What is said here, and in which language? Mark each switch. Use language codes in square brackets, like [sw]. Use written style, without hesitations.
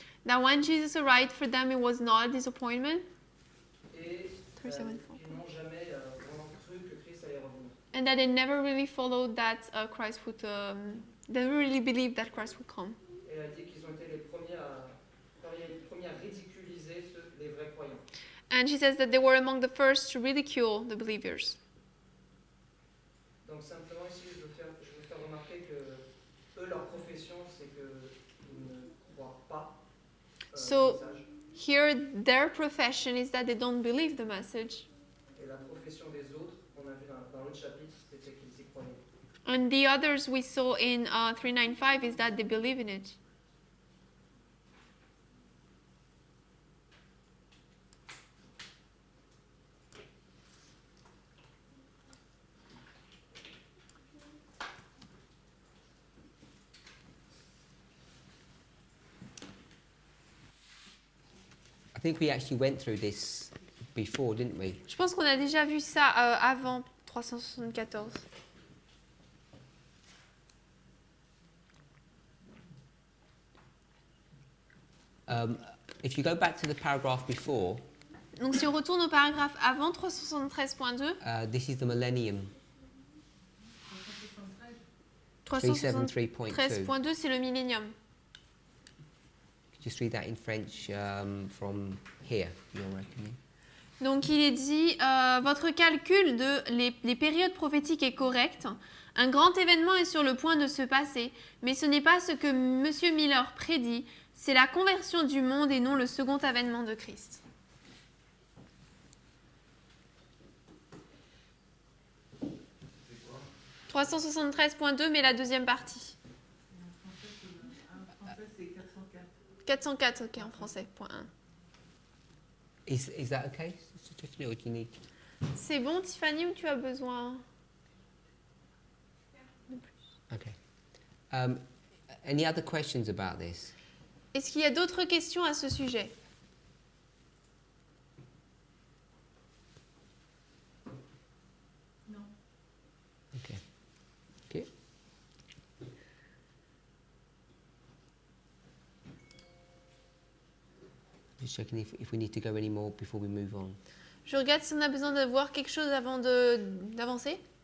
[en] That when Jesus arrived, for them it was not a disappointment. [fr] Et 374. ils n'ont jamais vraiment cru que Christ allait revenir. [en] And that they never really followed that Christ would, they never really believed that Christ would come. [fr] Et elle dit qu'ils ont été les premiers à ridiculiser les vrais croyants. [en] And she says that they were among the first to ridicule the believers. [fr] Donc simplement ici, je veux faire remarquer que eux, leur profession, c'est qu'ils ne croient pas [en] So- [fr] le message. [en] Here, their profession is that they don't believe the message. [fr] Et la profession des autres, on a vu dans l'autre chapitre, c'était qu'ils y croyaient. [en] And the others we saw in 395 is that they believe in it. I think we actually went through this before, didn't we? [fr] Je pense qu'on a déjà vu ça avant 374. [en] If you go back to the paragraph before, [fr] Donc si on retourne au paragraphe avant 373.2, [en] this is the millennium, [fr] 373.2 373.2. c'est le millénium. [en] Just read that in French from here, you're reckoning. [fr] Donc il est dit, votre calcul les périodes prophétiques est correct. Un grand événement est sur le point de se passer, mais ce n'est pas ce que M. Miller prédit, c'est la conversion du monde et non le second avènement de Christ. C'est quoi 373.2, mais la deuxième partie. En français, c'est 404. 404, ok, en français, point 1. [en] Is that okay, Sister Tiffany, or do you need... [fr] C'est bon, Tiffany, ou tu as besoin de plus? [en] Okay. Any other questions about this? [fr] Est-ce qu'il y a d'autres questions à ce sujet? Non. [en] Okay. Okay. Just checking if we need to go any more before we move on. [fr] Je regarde si on a besoin de voir quelque chose avant d'avancer.